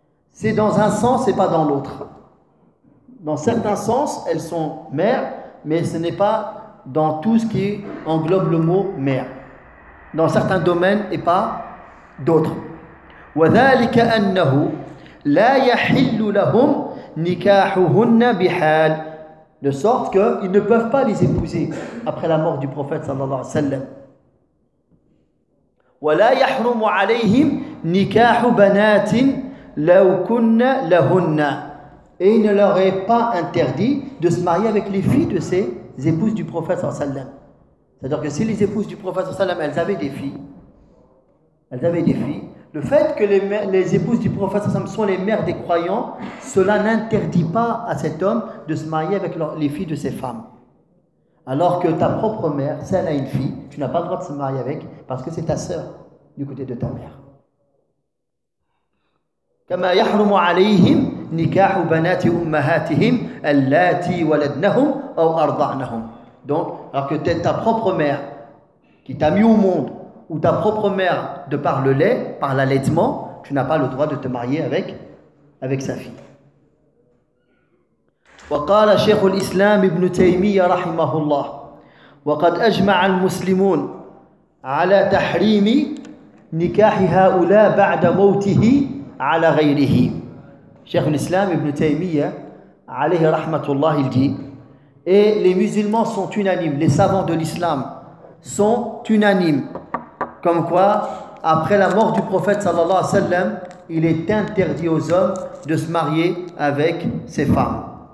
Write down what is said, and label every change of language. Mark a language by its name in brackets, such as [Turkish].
[French] C'est dans un sens et pas dans l'autre. Dans certains sens, elles sont mères, mais ce n'est pas dans tout ce qui englobe le mot mère, dans certains domaines et pas d'autres. [Arabic] وذلك أنه لا يحل لهم نكاحهن بحال, [French] de sorte que ils ne peuvent pas les épouser après la mort du prophète صلى الله عليه وسلم. [Arabic] ولا يحرم عليهم نكاح بنات لو كن لهن, [French] et il ne leur est pas interdit de se marier avec les filles de ses épouses du prophète sallallahu alayhi wa sallam. C'est-à-dire que si les épouses du prophète sallallahu alayhi wa sallam, elles avaient des filles, le fait que les épouses du prophète sallallahu alayhi wa sallam sont les mères des croyants, cela n'interdit pas à cet homme de se marier avec les filles de ses femmes. Alors que ta propre mère, si elle a une fille, tu n'as pas le droit de se marier avec, parce que c'est ta sœur du côté de ta mère. [Arabic] كما يحرم عليهم نكاح بنات أمهاتهم اللاتي ولدنهم أو أرضعنهم. [French] Donc, alors que ta propre mère qui t'a mis au monde, ou ta propre mère de par le lait, par l'allaitement, tu n'as pas le droit de te marier avec sa fille. [Arabic] وقال شيخ الإسلام ابن تيمية رحمه الله وقد أجمع المسلمون على تحريم نكاح هؤلاء بعد موته على غيره. [French] Cheikh l'Islam Ibn Taymiyyah alayhi rahmatullah, il dit, et les musulmans sont unanimes, les savants de l'islam sont unanimes comme quoi après la mort du prophète sallallahu alayhi wa sallam, il est interdit aux hommes de se marier avec ses femmes.